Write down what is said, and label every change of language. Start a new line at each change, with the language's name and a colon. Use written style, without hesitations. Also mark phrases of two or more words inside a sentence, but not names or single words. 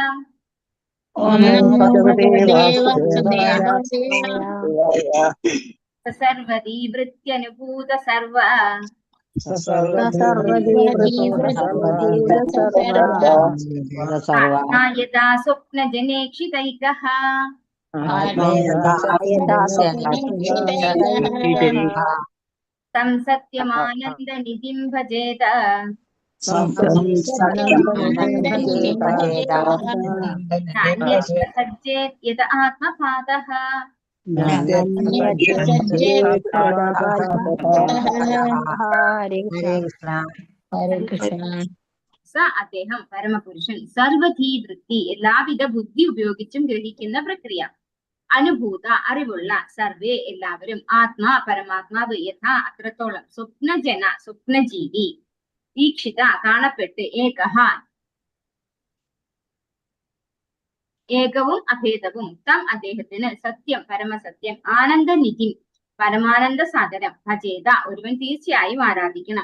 Sanskrit: സർവദീ വൃത്യനുഭൂത സർവ യഥാ സ്വപ്നജനേക്ഷിതൈകഃ तं सत्यमानन्दनिधिं भजेत नान्यत्र सज्जेत यत आत्मपातः.
Malayalam: ഹരേ കൃഷ്ണ. ഹരേ കൃഷ്ണ. സ അദ്ദേഹം പരമപുരുഷൻ സർവധീ വൃത്തി എല്ലാവിധ ബുദ്ധി ഉപയോഗിച്ചും ഗ്രഹിക്കുന്ന പ്രക്രിയ. അനുഭൂത അറിവുള്ള സർവേ എല്ലാവരും ആത്മാ പരമാത്മാവ് യഥാ അത്രത്തോളം സ്വപ്നജന സ്വപ്നജീവി ഈക്ഷിത കാണപ്പെട്ട് ഏകഹ ഏകവും അഭേദവും തം അദ്ദേഹത്തിന് സത്യം പരമസത്യം ആനന്ദനിധി പരമാനന്ദ സാഗരം ഭജേത ഒരുവൻ തീർച്ചയായും ആരാധിക്കണം.